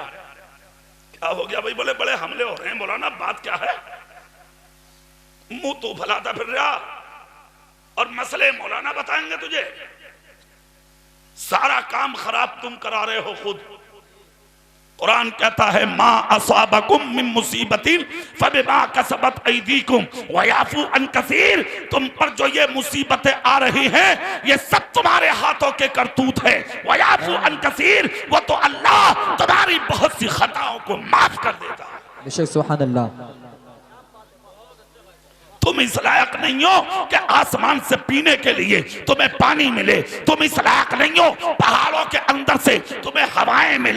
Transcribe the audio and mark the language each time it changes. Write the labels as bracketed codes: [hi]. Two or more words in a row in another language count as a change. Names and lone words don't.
[hi] क्या हो गया भाई? बोले बड़े हमले हो रहे हैं। बोला ना बात क्या है? मुंह तो फैलाता फिर रहा, और मसले मौलाना बताएंगे तुझे। सारा काम खराब तुम करा रहे हो खुद। कुरान कहता है [ar] ما أصابكم من مصيبة فبما كسبت أيديكم و يعفو عن كثير. [hi] तुम पर जो ये मुसीबतें आ रही हैं, ये सब तुम्हारे हाथों के करतूत है। [ar] و يعفو عن كثير, [hi] वो तो अल्लाह तुम्हारी बहुत सी खताओं को माफ कर देता है। बेशक [ar] سبحان الله. [hi] तुम इस लायक नहीं हो कि आसमान से पीने के लिए तुम्हें पानी मिले। तुम इस लायक नहीं हो पहाड़ों के अंदर से तुम्हें हवाएं मिले।